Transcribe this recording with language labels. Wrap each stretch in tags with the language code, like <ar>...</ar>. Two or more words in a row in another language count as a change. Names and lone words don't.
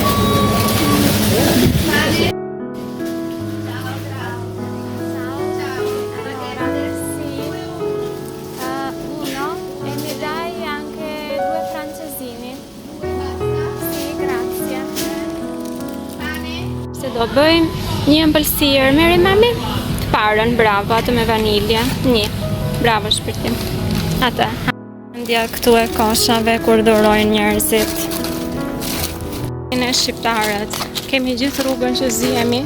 <it>Uno, e mi dai anche 2 francesini. Sì, grazie.</it> <sq>Se do bëjmë një ëmbëlsirë, merri mami? Të parën, bravo, atë me vanilje. Një, bravo shpirtim. Atë. Ndja këtu e koshave kur durojnë njerëzit. Ne shqiptarët, kemi gjithë rrugën që zihemi.</sq>